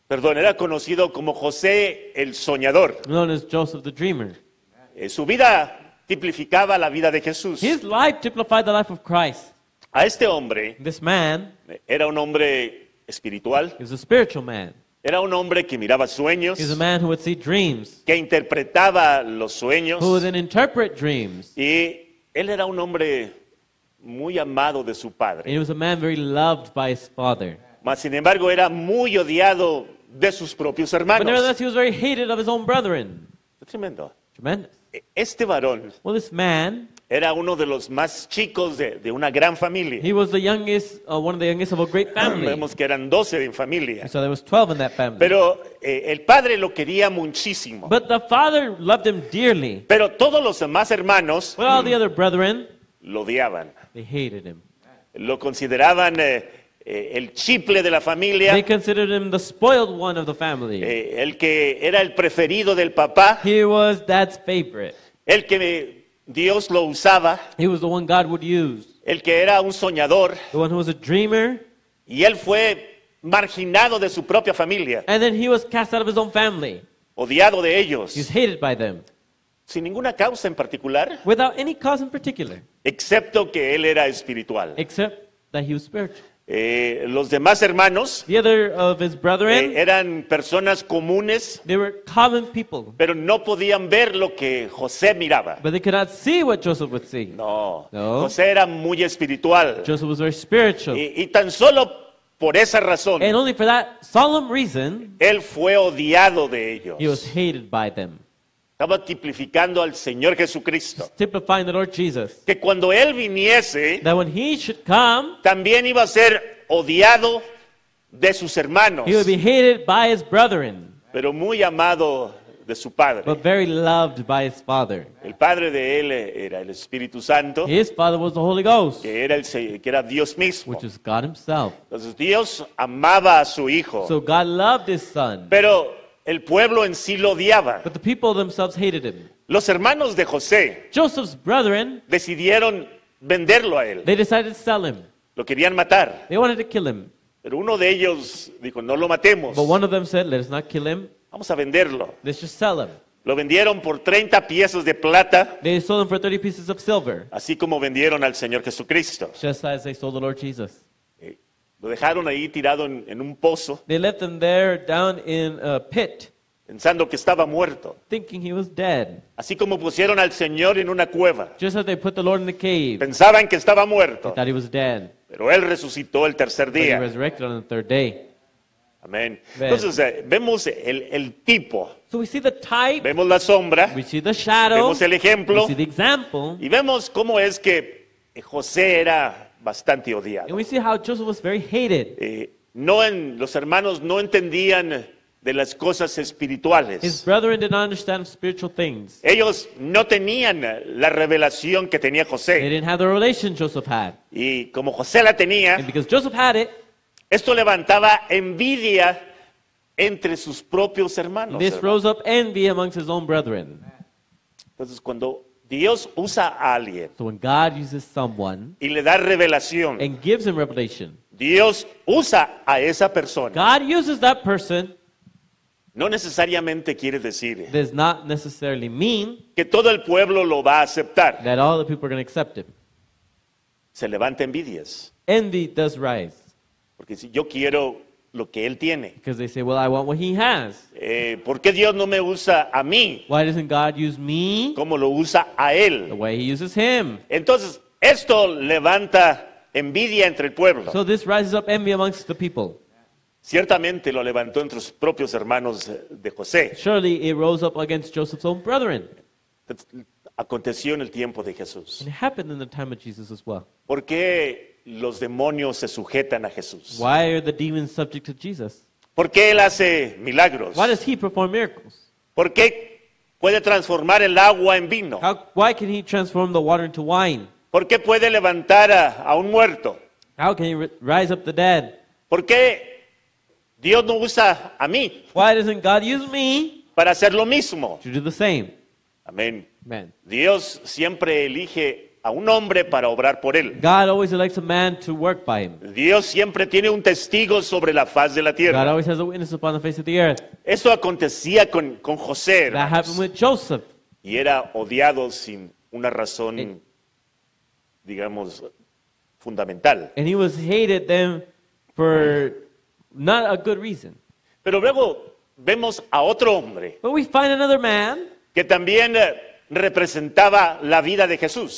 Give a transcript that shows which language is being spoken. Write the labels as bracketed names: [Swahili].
[Spanish] Era conocido como José el Soñador. [English] known as Joseph the Dreamer. [Spanish] Su vida tipificaba la vida de Jesús. [English] His life typified the life of Christ. [Spanish] A este hombre [English] This man [Spanish] era un hombre espiritual, [English] is a spiritual man. [Spanish] era un hombre que miraba sueños, [English] He's a man who would see dreams, [Spanish] que interpretaba los sueños, [English] who would then interpret dreams. [Spanish] y él era un hombre muy amado de su [English] And [Spanish] padre. [English] he was a man very loved by his father. [Spanish] Mas, sin embargo, era muy odiado de sus propios [English] But [Spanish] hermanos. [English] nevertheless, he was very hated of his own brethren. [Spanish] Tremendo. [English] Tremendous. [Spanish] Este varón [English] Well, this man, [Spanish] era uno de los más chicos de una gran familia. [English] he was the youngest, one of the youngest of a great family. [Spanish] Vemos que eran 12 en familia. [English] So there was 12 in that family. [Spanish] Pero el padre lo quería muchísimo. [English] But the father loved him dearly. [Spanish] Pero todos los demás hermanos [English] But all the other brethren, [Spanish] lo odiaban. [English] they hated him. [Spanish] lo consideraban el chiple de la familia, [English] They considered him the spoiled one of the family. [Spanish] el que era el preferido del papá, [English] He was dad's favorite. [Spanish] el que Dios lo usaba, [English] He was the one God would use. [Spanish] el que era un soñador, [English] The one who was a dreamer. [Spanish] y él fue marginado de su propia familia, [English] And then he was cast out of his own family. [Spanish] odiado de [English] He was [Spanish] ellos, [English] hated by them. [Spanish] sin ninguna causa en particular, [English] Without any cause in particular. [Spanish] excepto que él era espiritual. [English] Except that he was spiritual. [Spanish] Los demás hermanos [English] The other of his brethren, [Spanish] eran personas comunes, [English] they were common people. [Spanish] pero no podían ver lo que José miraba. [English] But they could not see what Joseph would see. [Spanish] No, [English] No. [Spanish] José era muy espiritual. [English] Joseph was very spiritual. [Spanish] Y tan solo por esa razón, [English] And only for that solemn reason, [Spanish] él fue odiado de ellos. [English] he was hated by them. [Spanish] Estaba tipificando al Señor Jesucristo. [English] Typifying the Lord Jesus. [Spanish] Que cuando él viniese, [English] That when he should come, [Spanish] también iba a ser odiado de sus hermanos, [English] he would be hated by his brethren, [Spanish] pero muy amado de su padre. [English] but very loved by his father. [Spanish] El padre de él era el Espíritu Santo, [English] His father was the Holy Ghost, [Spanish] que era Dios mismo. [English] which is God himself. [Spanish] Entonces Dios amaba a su hijo, [English] So God loved his son, [Spanish] pero el pueblo en sí lo odiaba. [English] but the people themselves hated him. [Spanish] Los hermanos de José [English] Joseph's brethren, [Spanish] decidieron venderlo a él. [English] they decided to sell him. [Spanish] Lo querían matar, [English] They wanted to kill him. [Spanish] pero uno de ellos dijo, no lo matemos, [English] But one of them said, let us not kill him. [Spanish] vamos a venderlo. [English] Let's just sell him. [Spanish] Lo vendieron por 30 piezas de plata, [English] They sold him for 30 pieces of silver, [Spanish] así como vendieron al Señor Jesucristo. [English] just as they sold the Lord Jesus. [Spanish] Lo dejaron ahí tirado en un pozo, [English] They left him there down in a pit, [Spanish] pensando que estaba muerto. [English] thinking he was dead. [Spanish] Así como pusieron al Señor en una cueva, [English] Just as they put the Lord in the cave, [Spanish] pensaban que estaba [English] they [Spanish] muerto, [English] thought he was dead. [Spanish] pero Él resucitó el tercer [English] But he [Spanish] día. [English] resurrected on the third day. [Spanish] Amén. [English] Ven. [Spanish] Entonces vemos el tipo, [English] So we see the type, [Spanish] vemos la sombra, [English] we see the shadow, [Spanish] vemos el [English] we [Spanish] ejemplo [English] see the example, [Spanish] y vemos cómo es que José era bastante [English] and [Spanish] odiado. [English] we see how Joseph was very hated. [Spanish] Los hermanos no entendían de las cosas [English] His [Spanish] espirituales. [English] brethren did not understand spiritual things. [Spanish] Ellos no tenían la revelación que tenía [English] They [Spanish] José. [English] didn't have the revelation Joseph had. [Spanish] Y como José la tenía, [English] And because Joseph had it, [Spanish] esto levantaba envidia entre sus propios hermanos. [English] this [Spanish] hermano. [English] rose up envy amongst his own brethren. [Spanish] Entonces, cuando Dios usa a alguien [English] So when God uses someone [Spanish] y le da revelación, [English] and gives him revelation, [Spanish] Dios usa a esa persona. [English] God uses that person, [Spanish] No necesariamente quiere decir [English] does not necessarily mean [Spanish] que todo el pueblo lo va a aceptar. [English] that all the people are going to accept him. [Spanish] Se levanta envidias. [English] Envy does rise [Spanish] Porque si yo quiero lo que él tiene, [English] because they say, well, I want what he has. [Spanish] ¿por qué Dios no me usa a mí [English] Why doesn't God use me [Spanish] como lo usa a [English] the [Spanish] él? [English] way he uses him? [Spanish] Entonces, esto levanta envidia entre el pueblo. [English] So this rises up envy amongst the people. [Spanish] Ciertamente lo levantó entre sus propios hermanos de José. [English] Surely it rose up against Joseph's own brethren. [Spanish] Aconteció en el tiempo de Jesús. [English] And it happened in the time of Jesus as well. [Spanish] ¿Por qué los demonios se sujetan a Jesús? [English] Why are the demons subject to Jesus? [Spanish] ¿Por qué él hace milagros? [English] Why does he perform miracles? [Spanish] ¿Por qué puede transformar el agua en vino? [English] Why can he transform the water into wine? [Spanish] ¿Por qué puede levantar a un muerto? [English] How can he rise up the dead? [Spanish] ¿Por qué Dios no usa a mí [English] Why doesn't God use me [Spanish] para hacer lo mismo? [English] to do the same? [Spanish] Amén. [English] Man. [Spanish] Dios siempre elige a un hombre para obrar por él. [English] God always elects a man to work by him. [Spanish] Dios siempre tiene un testigo sobre la faz de la [English] God [Spanish] tierra. [English] always has a witness upon the face of the earth. [Spanish] Esto acontecía con José, [English] That happened [Spanish] hermanos, [English] with Joseph. [Spanish] y era odiado sin una razón, digamos, fundamental. [English] And he was hated then for not a good reason. [Spanish] Pero luego vemos a otro hombre [English] But we find another man [Spanish] que también representaba la vida de Jesús.